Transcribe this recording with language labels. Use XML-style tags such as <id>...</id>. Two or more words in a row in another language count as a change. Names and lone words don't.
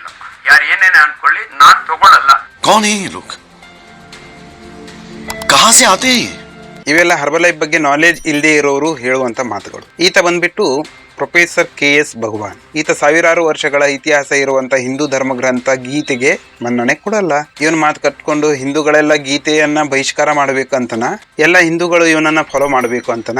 <kn>ಯಾರು ಏನೇನೆ ಅನ್ಕೊಳ್ಳಿ, ನಾನು ತಗೊಳ್ಳಲ್ಲ.</kn> <hi>कौन है ये लोग? कहां से आते हैं?</hi> <kn>ಇವೆಲ್ಲ ಹರ್ಬಲೈಫ್ ಬಗ್ಗೆ ನಾಲೆಜ್ ಇಲ್ಲದೆ ಇರೋರು ಹೇಳುವಂತ ಮಾತುಗಳು. ಈತ ಬಂದ್ಬಿಟ್ಟು ಪ್ರೊಫೆಸರ್ KS ಭಗವಾನ್. ಈತ ಸಾವಿರಾರು ವರ್ಷಗಳ ಇತಿಹಾಸ ಇರುವಂತ ಹಿಂದೂ ಧರ್ಮ ಗ್ರಂಥ ಗೀತೆಗೆ ಮನ್ನಣೆ ಕೊಡಲ್ಲ. ಇವನ್ ಮಾತು ಕಟ್ಕೊಂಡು ಹಿಂದೂಗಳೆಲ್ಲ ಗೀತೆಯನ್ನ ಬಹಿಷ್ಕಾರ ಮಾಡ್ಬೇಕಂತನ, ಎಲ್ಲ ಹಿಂದೂಗಳು ಇವನನ್ನ ಫಾಲೋ ಮಾಡ್ಬೇಕು ಅಂತನ.</kn>